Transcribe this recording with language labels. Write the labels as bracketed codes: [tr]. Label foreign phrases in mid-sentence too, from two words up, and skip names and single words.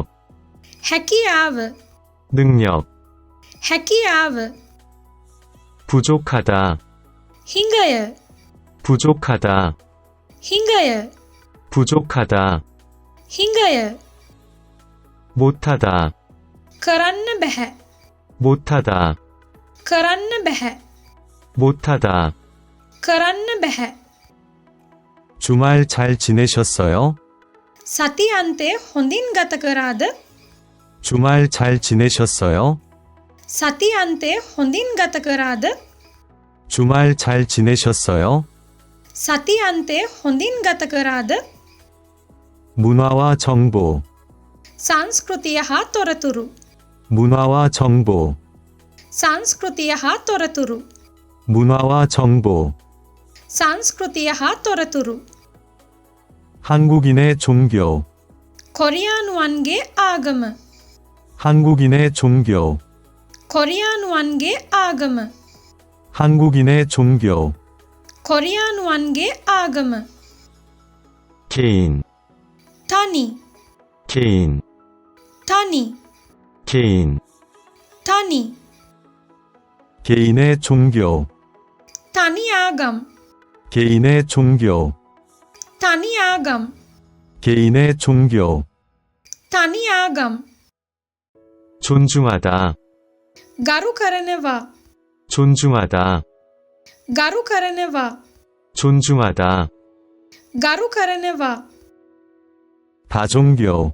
[si] හැකියාව [ko] 능력. [si] හැකියාව [ko] 부족하다, [si] හිඟය [ko] 부족하다, [si] හිඟය [ko] 부족하다. [si] හිඟය [ko] 못하다, [si] කරන්න බැහැ [ko] 못하다, [si] කරන්න බැහැ [ko] 못하다. [si] කරන්න බැහැ [ko] 주말 잘 지내셨어요? [si] සතියන්තේ හොඳින් ගත කරාද? [ko] 주말 잘 지내셨어요? [si] සතියන්තේ හොඳින් ගත කරාද? [ko] 주말 잘 지내셨어요? [si] සතියන්තේ හොඳින් ගත කරාද? [ko] 문화와 정보, [si] සංස්කෘතිය හා තොරතුරු. [ko] 문화와 정보, [si] සංස්කෘතිය හා තොරතුරු. [ko] 문화와 정보. [si] සංස්කෘතිය හා තොරතුරු. [ko] 한국인의 종교, [si] කොරියානුවන්ගේ ආගම. [ko] 한국인의 종교, [si] කොරියානුවන්ගේ ආගම. [ko] 한국인의 종교. [si] කොරියානුවන්ගේ ආගම. [ko] 개인, [si] තනි. [ko] 개인, [si] තනි. [ko] 개인. [si] තනි. [ko] 개인의 종교, [si] තනි ආගම්. [ko] 개인의 종교, [si] තනි ආගම්. [ko] 개인의 종교. [si] තනි ආගම්. [ko] 존중하다, [si] ගරු කරනවා. [ko] 존중하다, [si] ගරු කරනවා. [ko] 존중하다. [si] ගරු කරනවා. [ko] 다종교,